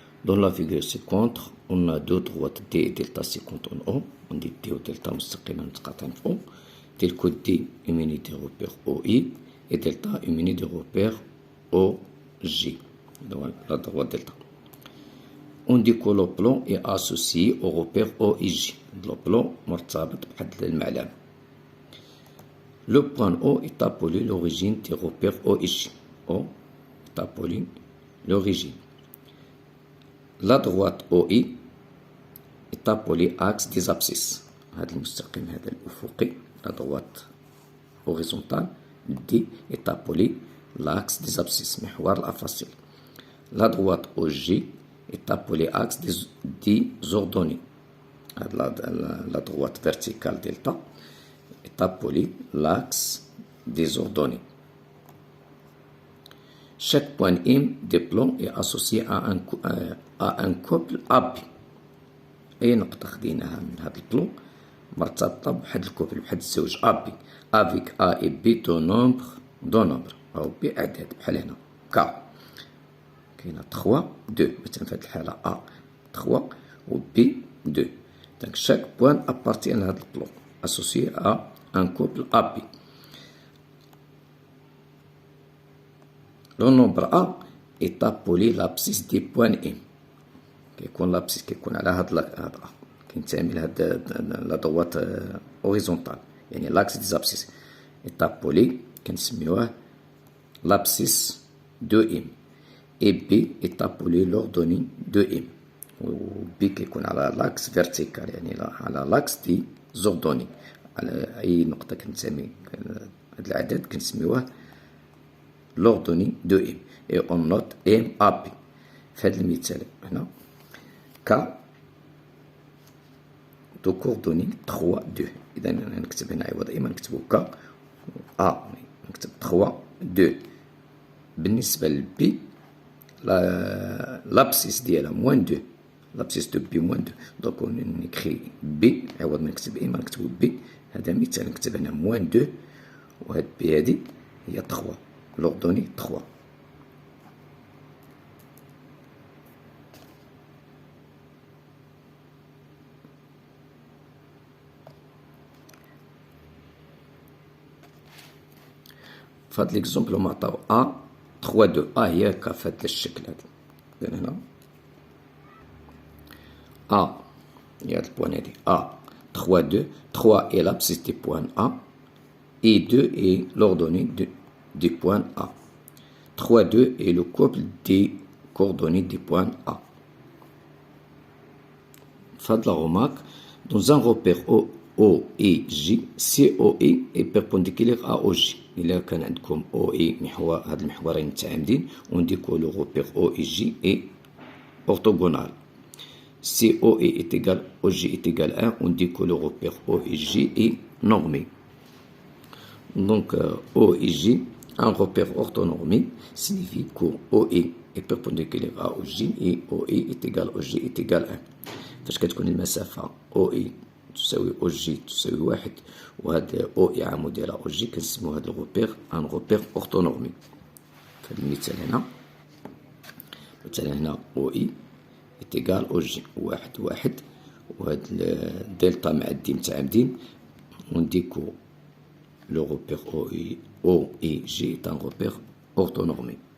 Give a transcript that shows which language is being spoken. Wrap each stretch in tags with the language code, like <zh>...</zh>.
<fr>Dans la figure ci-contre, on a deux droites D et delta séquente en O. On dit D ou delta</fr> <ar>مستقيما متقاطعين في</ar> <fr>O. Tel que D est muni des repères OI et delta est muni des repères OJ. Donc la droite delta. On dit que le plan est associé au repère OIJ. Le plan</fr> <ar>مرتبط بحد المعلم.</ar> <fr>Le point O est appelé l'origine des repères OIJ. O est appelé l'origine. La droite OI est appelée axe des abscisses.</fr> <ar>هذا المستقيم هذا الأفقي.</ar> <fr>La droite horizontale D est appelée l'axe des abscisses.</fr> <ar>محور الأفاصيل.</ar> <fr>La droite OG est appelée axe des ordonnées. La droite verticale delta est appelée l'axe des ordonnées. Chaque point M des plans est associé à un couple AB.</fr> <ar>أي نقطة خديناها من هذا البلان مرتبطة بواحد الكوبل بواحد الزوج AB</ar> <fr>avec A et B deux nombres</fr> <ar>أو B أعداد بحال هنا K. كاينة 3 2 مثلا في هذه الحالة A 3 و B 2.</ar> <fr>Donc chaque point appartient à</fr> <ar>هذا البلان</ar> <fr>associé à un couple AB. Le nombre A est appelé l'abscisse des points M. كيكون l'abscisse</fr> <ar>كيكون على هذا</ar> <fr>A</fr> <ar>كينتمي لهاد</ar> <fr>لا droite horizontale يعني l'axe des abscisses est appelé</fr> <ar>كنسميوه</ar> <fr>l'abscisse de M. Et B est appelé l'ordonnée de M.</fr> <ar>و B كيكون على</ar> <fr>l'axe vertical</fr> <ar>يعني على</ar> <fr>l'axe des ordonnées.</fr> <ar>على أي نقطة كنسمي هاد الأعداد كنسميوه</ar> <fr>l'ordonnée de M. Et on note M AB.</fr> <ar>في هذا المثال هنا</ar> <fr>K de coordonnées 3 2.</fr> <ar>إذا نكتب هنا عوض إما نكتبو K A نكتب 3 2. بالنسبة ل B l'abscisse ديالها moins 2.</ar> <fr>l'abscisse de B moins 2. donc on écrit B</fr> <ar>عوض ما نكتب إما نكتبو B. هذا مثال نكتب هنا moins 2 وهاد B هادي هي 3.</ar> <fr>l'ordonnée 3.</fr> <ar>في هذا ليكزومبل هما عطاو A 3 2 A هي في هذا الشكل هذا. إذا هنا A هي هاد البوان هادي A 3 2</ar> <fr>3 est l'abscisse du point A et 2 est l'ordonnée du point A. 3 2 est le couple des coordonnées du point A.</fr> <ar>في هاد</ar> <fr>la remarque dans un repère O et J COE est perpendiculaire à OJ.</fr> <ar>إلا كان عندكم OE محور هاد المحورين متعامدين ونديكو لو</ar> <fr>repère OEJ est orthogonal. COE est égal OJ est égal 1</fr> <ar>ونديكو لو</ar> <fr>repère OEJ est normé. Donc OEJ un repère orthonormé signifie que OE est perpendiculaire à OJ et OE est égal OJ est égal 1.</fr> <ar>فاش كتكون المسافة OE تساوي OJ تساوي 1 وهذا OE عمودي على OJ كنسميو هذا الروبير ان روبير orthonormé. في هذا المثال هنا مثلا هنا OE est égal OJ 1 1 وهاد الدلتا مع الدي متعامدين ونديكو</ar> <fr>le repère OEJ est un repère orthonormé.</fr>